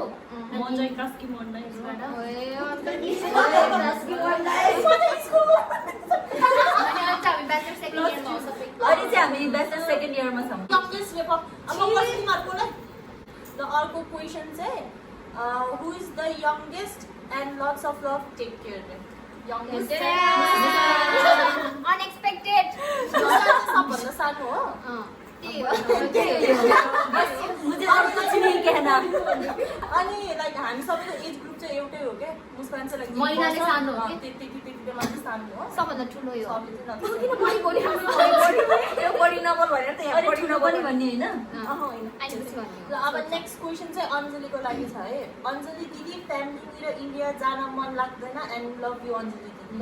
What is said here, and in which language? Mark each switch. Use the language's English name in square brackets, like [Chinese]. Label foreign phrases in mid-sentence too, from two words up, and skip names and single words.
[Nepali] म चाहिँ कास्की मन्डाइबाट अनि अहिले चाहिँ हामी [English] bachelor second year [Nepali] छौँ [English] youngest paper [Nepali] अब कति मार्कको ल अर्को क्वेसन चाहिँ [English] who is the youngest and lots of love take care youngest [Nepali] अनएक्सपेक्टेड सबभन्दा सानो हो त्यही हो [Hindi] मुझे और कुछ नहीं कहना [Nepali] अनि लाइक हामी सबैको [English] age group [Nepali] चाहिँ एउटै हो क्या मुस्कान चाहिँ लाइक महिनाले सानो हो के? त्यति बेला चाहिँ सानो हो सबभन्दा ठुलो यो सबैले यो बढी नम्बर भनेर त यहाँ बढी नम्बर भन्ने होइन आइपुग्छु भन्ने ल अब [English] next question [Nepali] चाहिँ अञ्जलीको लागि छ है अञ्जली दिदी फ्यामिलीतिर इन्डिया जान मन लाग्दैन [English] and love you [Nepali] अञ्जली दिदी